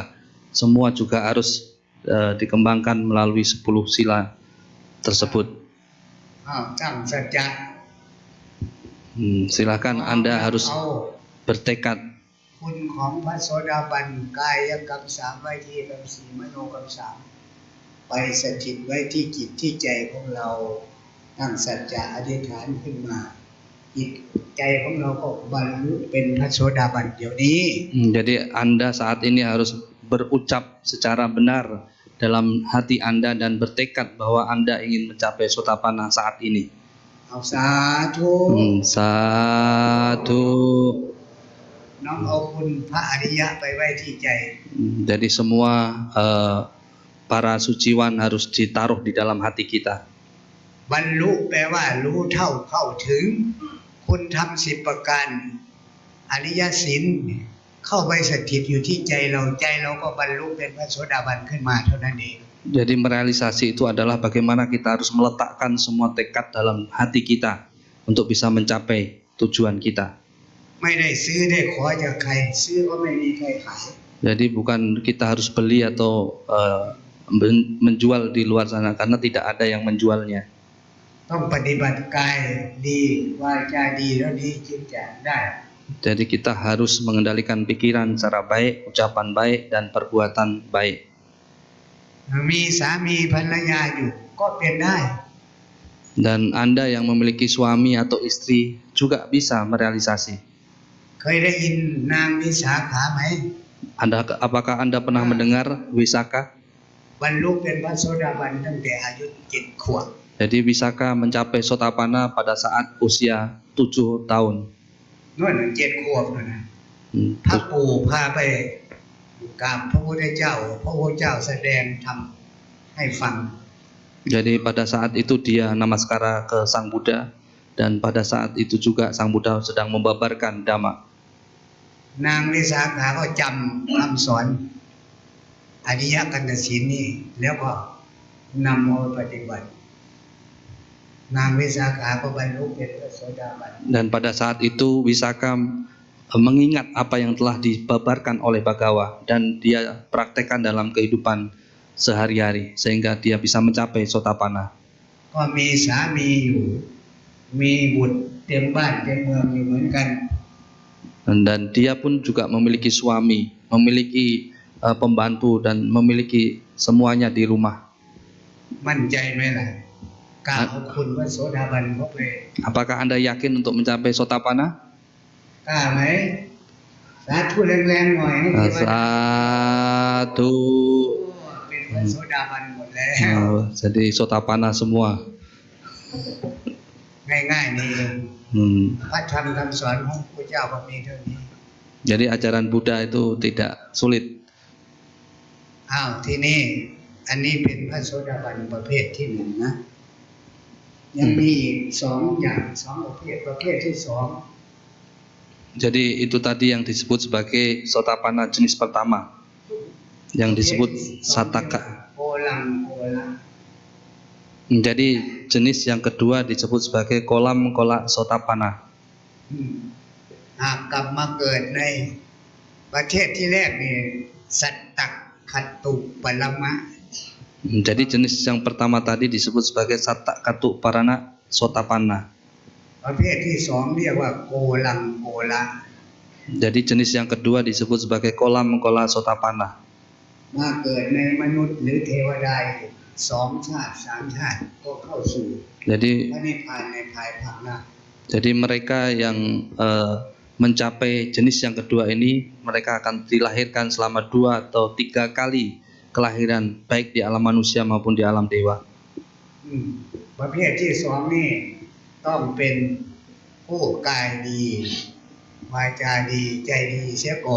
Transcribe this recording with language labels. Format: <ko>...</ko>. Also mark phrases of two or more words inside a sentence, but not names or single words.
<id>Semua juga harus dikembangkan melalui 10 sila tersebut.</id> <th>ตั้งสัจจะ</th> <id>Silakan Anda harus bertekad.</id> <th>คุณของพระโสดาบันกายกรรม3วจีกรรม4มโนกรรม3ไปสถิตไว้ที่จิตที่ใจของเราตั้งสัจจะอธิษฐานขึ้นมาจิตใจของเราก็บรรลุเป็นพระโสดาบันเดี๋ยวนี้</th> <id>Jadi Anda saat ini harus berucap secara benar dalam hati Anda dan bertekad bahwa Anda ingin mencapai sotapanna saat ini.</id> <th>เอาสาธุ</th> <id>Satu.</id> <th>น้องเอาคุณพระอริยะไปไว้ที่ใจ</th> <id>Jadi semua para suciwan harus ditaruh di dalam hati kita.</id> <th>บรรลุแปลว่ารู้เท่าเข้าถึงคุณทำ10 ประการอริยศีลเข้าไปสถิตอยู่ที่ใจเราก็บรรลุเป็นพระโสดาบันขึ้นมาเท่านั้นเอง</th> <id>Jadi merealisasi itu adalah bagaimana kita harus meletakkan semua tekad dalam hati kita untuk bisa mencapai tujuan kita.</id> <th>ไม่ได้ซื้อได้ขอจากใครซื้อก็ไม่มีใครขาย</th> <id>Jadi bukan kita harus beli atau menjual di luar sana karena tidak ada yang menjualnya.</id> <th>ต้องปฏิบัติกายดีวาจาดีแล้วดีจึงจะได้</th> <id>Jadi kita harus mengendalikan pikiran secara baik, ucapan baik, dan perbuatan baik.</id> <th>มีสามีภรรยาอยู่ก็เป็นได้</th> <id>Dan Anda yang memiliki suami atau istri juga bisa merealisasi.</id> <th>เคยได้ยินนางวิสาขาไหม</th> <id>Apakah Anda pernah mendengar Wisaka?</id> <th>บรรลุเป็นพระโสดาบันตั้งแต่อายุ7 ขวบ</th> <id>Jadi Wisaka mencapai Sotapanna pada saat usia 7 tahun.</id> <th>นู่น7 ขวบนู่นนะพระปู่พาไปกราบพระพุทธเจ้าพระพุทธเจ้าแสดงธรรมให้ฟัง</th> <id>Jadi pada saat itu dia namaskara ke Sang Buddha, dan pada saat itu juga Sang Buddha sedang membabarkan Dhamma.</id> <th>นางวิสาขาก็จำคำสอนอริยกันตศีลนี่แล้วก็นำเอาไปปฏิบัติ นางวิสาขาก็บรรลุเป็นพระโสดาบัน</th> <id>Dan pada saat itu Wisaka mengingat apa yang telah dibabarkan oleh Bhagawa dan dia praktekkan dalam kehidupan sehari-hari sehingga dia bisa mencapai Sotapanna.</id> <th>ก็มีสามีอยู่มีบุตรเต็มบ้านเต็มเมืองอยู่เหมือนกัน</th> <id>Dan dia pun juga memiliki suami, memiliki pembantu dan memiliki semuanya di rumah.</id> <th>มั่นใจไหมล่ะกราบขอบคุณพระโสดาบันเขาไป</th> <id>Apakah Anda yakin untuk mencapai Sotapanna?</id> <th>กล้าไหมสาธุแรงๆหน่อยให้เทวดา</th> <id>Satu.</id> <th>เป็นพระโสดาบันหมดแล้ว</th> <id>Jadi Sotapanna semua.</id> <th>ง่ายๆนี่เอง พระธรรมคำสอนของพระเจ้าก็มีเท่านี้</th> <id>Jadi ajaran Buddha itu tidak sulit.</id> <th>อ้าวที่นี่อันนี้เป็นพระโสดาบันประเภทที่หนึ่งนะยังมีอีก2 อย่าง2 ประเภทที่</th> <id>Jadi itu tadi yang disebut sebagai Sotapanna jenis pertama, yang disebut Sataka.</id> <th>โกลังโกละ</th> <id>Jadi jenis yang kedua disebut sebagai kolam kola Sotapanna.</id> <th>หากกลับมาเกิดในประเทศที่แรกนี่สัตตคัตตุปรมะ</th> <id>Jadi jenis yang pertama tadi disebut sebagai Satta Katu Parana Sotapanna.</id> <th>ประเภทที่2เรียกว่าโกลังโกละ</th> <id>Jadi jenis yang kedua disebut sebagai kolam kola Sotapanna.</id> <th>มาเกิดในมนุษย์หรือเทวดา2 ชาติ 3 ชาติก็เข้าสู่</th> <id>Jadi</id> <th>พระนิพพานในภายภาคหน้า</th> <id>Jadi mereka yang mencapai jenis yang kedua ini, mereka akan dilahirkan selama 2 atau 3 kali kelahiran, baik di alam manusia maupun di alam dewa.</id> <th>ประเภทที่2นี่ต้องเป็นผู้กายดีวาจาดีใจดีเสียก่อน</th>